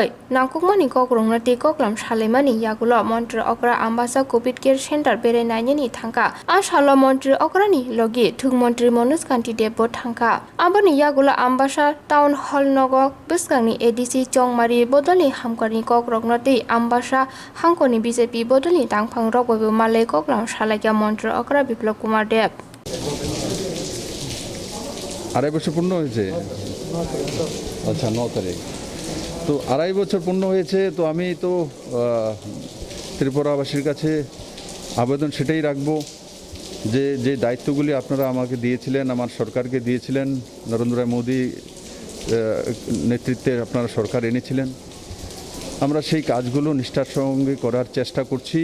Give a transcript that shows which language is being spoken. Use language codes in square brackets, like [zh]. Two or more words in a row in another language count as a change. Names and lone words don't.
[trp] नांकुकमानि ककरंनाति ककलाम सालेमानि यागुलो मन्त्र अकरा आम्बासा कोविड केयर सेन्टर बेरै नायनि थांका आसालो मन्त्र अकरानि लगी थुग मन्त्री मनोज कान्ति देबो थांका आबनि यागुलो आम्बासा टाउन हल नगो बिस्कांनि एडिसि चंमारि बदलनि हामकरनि ककरंनाति आम्बासा हांकरनि बीजेपी बदलनि तांफां रगबैबो मालाय ककलाम सालायगा मन्त्र अकरा बिप्लव कुमार देब [bn] আড়াই বছর পূর্ণ হয়েছে। আচ্ছা 9 তারিখ তো আড়াই বছর পূর্ণ হয়েছে। তো আমি তো ত্রিপুরাবাসীর কাছে আবেদন সেটাই রাখবো যে যে দায়িত্বগুলি আপনারা আমাকে দিয়েছিলেন, আমার সরকারকে দিয়েছিলেন, নরেন্দ্র মোদী নেতৃত্বে আপনারা সরকার এনেছিলেন, আমরা সেই কাজগুলো নিষ্ঠার সঙ্গে করার চেষ্টা করছি।